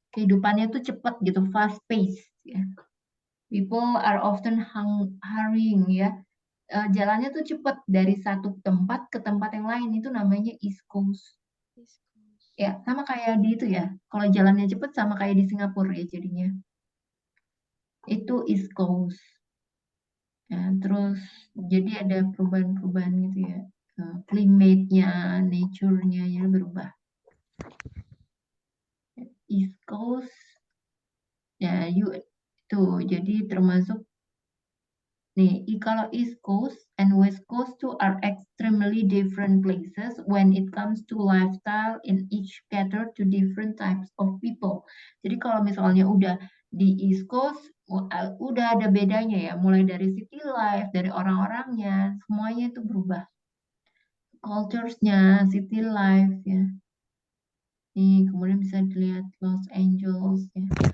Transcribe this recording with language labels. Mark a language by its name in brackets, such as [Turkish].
[Indonesian] Kehidupannya tuh cepat gitu, [English] fast pace [Indonesian] ya. [English] People are often hurrying ya. [Indonesian] Jalannya tuh cepat dari satu tempat ke tempat yang lain itu namanya East Coast. Ya, sama kayak di itu ya. Kalau jalannya cepat sama kayak di Singapura ya jadinya. Itu East Coast. Ya, terus jadi ada perubahan-perubahan gitu ya. Climate-nya, nature-nya ya berubah. [English] East Coast [Indonesian] ya itu jadi termasuk nih kalau [English] East Coast and West Coast two are extremely different places when it comes to lifestyle in each cater to different types of people. [Indonesian] Jadi kalau misalnya udah di East Coast udah ada bedanya ya, mulai dari [English] city life, [Indonesian] dari orang-orangnya, semuanya itu berubah. Cultures-nya, [English] city life [Indonesian] ya. Nih, kemudian bisa dilihat Los Angeles ya.